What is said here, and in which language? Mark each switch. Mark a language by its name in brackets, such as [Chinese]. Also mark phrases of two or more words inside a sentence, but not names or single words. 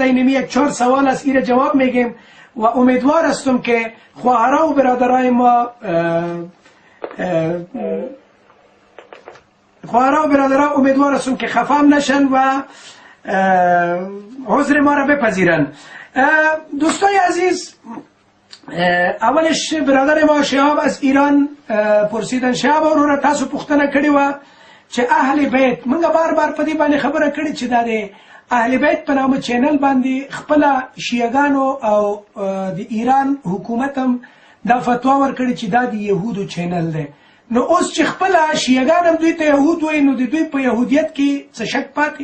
[Persian] اینمی یک 4 سوال است ایره جواب میگیم و امیدوار هستم که خواهرها و برادرای ما امیدوار هستم که خفام نشن و عذر ما را بپذیرن. دوستای عزیز اولش برادر ما شهاب از ایران پرسیدن شهاب [Pashto] اورو تاسو پوښتنه کړې و چې اهل بیت موږ بار بار په دې باندې خبره کړې چې دا د اهل بیت په نامه چینل باندې خپل شیعاګانو او د ایران حکومت هم دا فتوا ورکړي چې دا د يهودو چینل دی. نو اوس چې خپل شیعاګان هم دوی ته يهود وایي نو د دوی په يهودیت کې څه شک پاتې؟